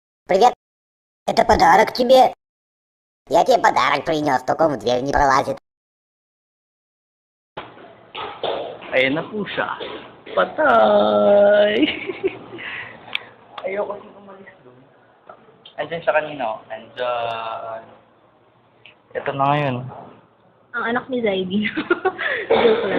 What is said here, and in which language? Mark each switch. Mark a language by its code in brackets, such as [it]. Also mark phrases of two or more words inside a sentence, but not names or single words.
[ru] Привет, это подарок тебе. Я тебе подарок принес, только в дверь не пролазит. [tl] Ayan na po siya. Patay! Ayoko siyang umalis doon. Andyan siya kanina, oh. Andyan. Ito na ngayon. Ang anak ni Zaidi. Joke lang.